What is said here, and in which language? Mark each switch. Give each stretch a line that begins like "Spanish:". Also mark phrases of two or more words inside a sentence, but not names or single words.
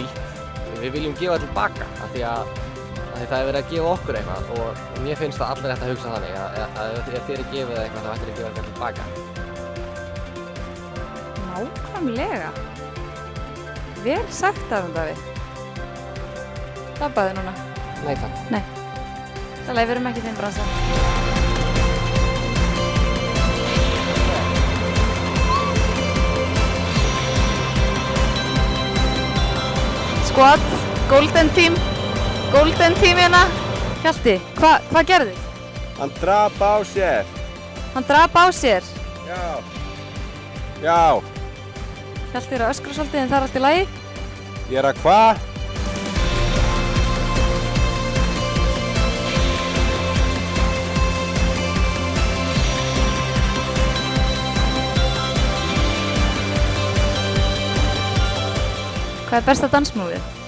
Icelandic: Við viljum gefa tilbaka af því að það er verið að gefa okkur eitthvað og mér finnst það allir ætti að hugsa þannig að ef þér er gefið eitthvað þá ættir að gefa eitthvað tilbaka. Nákvæmlega. Vel sagt af hún, Davíð. Labbaðu núna? Nei takk. Nei. Það við erum ekki þeim bransa.
English: Squad, golden team hérna.
Icelandic: Hjalti, hvað gerði? Hann drap á sér. Hann drap á sér? Já. Já. Hjalti er að öskra svolítið en það er allt í lagi. Ég er að hvað? Hvað er besta dansmúfið?